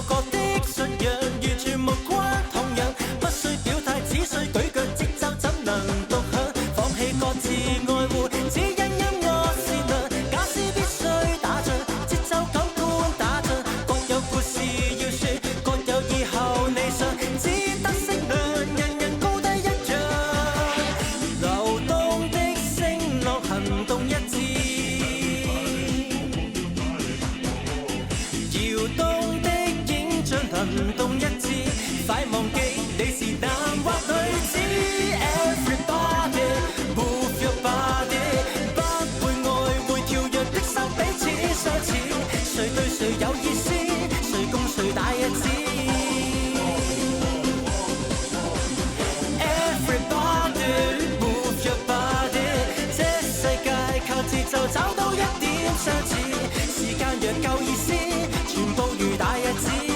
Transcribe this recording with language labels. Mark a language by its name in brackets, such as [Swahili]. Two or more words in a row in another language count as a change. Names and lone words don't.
[Cantonese] 各的信仰，完全無關痛癢，不需表態，只需舉腳節奏怎能獨享，放棄各自愛護，只因音樂是良，假使必須打仗，節奏感官打仗，各有故事要說，各有以後理想，只得適量，人人高低一樣，流動的聲浪行動一致，搖動的影像行動一致，快忘記你是男或女子。Everybody [English] move your body， [Cantonese] 不會愛會跳躍的心彼此相似，誰對誰有意思，誰共誰大日子。 [English] Everybody move your body， [Cantonese] 這世界靠節奏找到一點相似，時間若夠意思，全部如大日子，